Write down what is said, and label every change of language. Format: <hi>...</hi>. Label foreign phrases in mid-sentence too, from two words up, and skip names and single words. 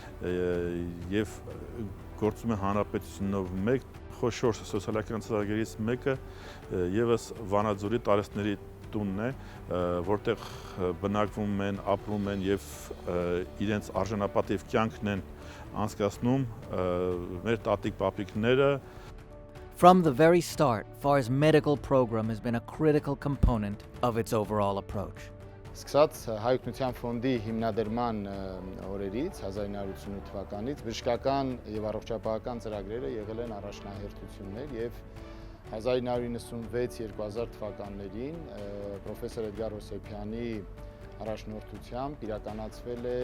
<hy>եւ գործում է հանրապետությունով մեկ խոշոր սոցիալական ծրագրերից մեկը եւս Վանաձորի տարեստների տունն է, որտեղ բնակվում են, ապրում են եւ իրենց արժանապատիվ կյանքն են անցկացնում մեր տատիկ-պապիկները.</hy> <en>From the very start, FAR's medical program has been a critical component of its overall approach.</en> <hy>Սկսած Հայ օգնության ֆոնդի հիմնադրման օրերից 1988 թվականից բժշկական եւ առողջապահական ծրագրերը եղել են առաջնահերթություններ եւ 1996-2000 թվականներին պրոֆեսոր Էդգար Հոսեփյանի առաջնորդությամբ իրականացվել է</hy>